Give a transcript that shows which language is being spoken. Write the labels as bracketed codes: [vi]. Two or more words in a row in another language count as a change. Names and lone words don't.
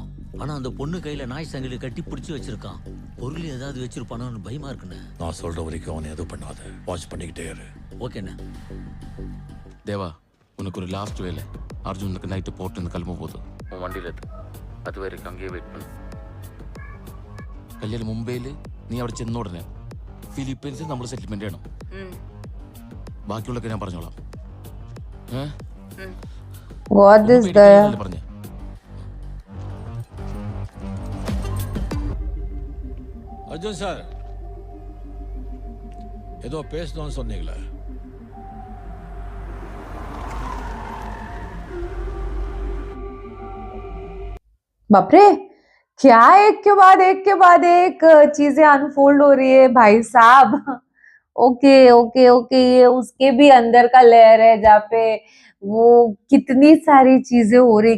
[ta] ஆனா அந்த பொண்ணு கையில நாய் சங்கிலி கட்டி பிடிச்சி வச்சிருக்கான். பொருள் ஏதாவது வச்சிருப்பானோன்னு பயமா இருக்குண்ணே. நான் சொல்ற வரைக்கும் அவனை எதுவும் பண்ணாத. வாட்ச் பண்ணிக்கிட்டே இரு. ஓகேண்ணே. தேவா, உனக்கு ஒரு லாஸ்ட் வேலை. அர்ஜுனுக்கு நைட்டு போட்டு கிளம்ப போகுது. உன் வண்டியில் எது, அது வரைக்கும் அங்கேயே வெயிட் பண்ணு. [ml] കല്യാണം മുംബൈയിൽ നീ അവിടെ ചെന്ന ഉടനെ ഫിലിപ്പീൻസിൽ നമ്മൾ സെറ്റിൽമെന്റ് ചെയ്യണം. ബാക്കിയുള്ളൊക്കെ ഞാൻ പറഞ്ഞോളാം. പറഞ്ഞു [ta] அர்ஜுன் சார், ஏதோ பேசணும்னு சொன்னீங்களே. [hi] बाप रे, क्या एक के बाद एक चीजें अनफोल्ड हो रही है भाई साहब. [en] okay okay okay, [hi] ये उसके भी अंदर का लेयर है जहाँ पे वो कितनी सारी चीजें हो रही.